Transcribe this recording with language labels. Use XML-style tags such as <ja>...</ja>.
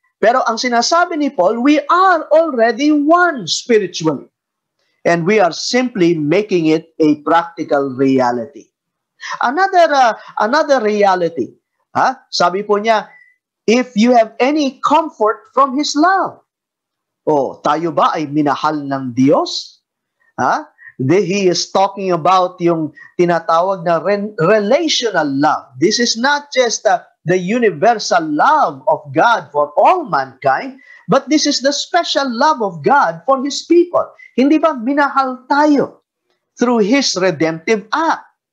<tl>Pero ang sinasabi ni</tl> <en>Paul, we are already one spiritually. And we are simply making it a practical reality. Another reality,</en> <tl>sabi po niya,</tl> <en>if you have any comfort from His love.</en> <tl>Tayo ba ay minahal ng Diyos?</tl> <en>He is talking about</en> <tl>yung tinatawag na</tl> <en>relational love. This is not just the universal love of God for all mankind, but this is the special love of God for His people.</en> <tl>Hindi ba minahal tayo</tl> <en>through His redemptive act?</en>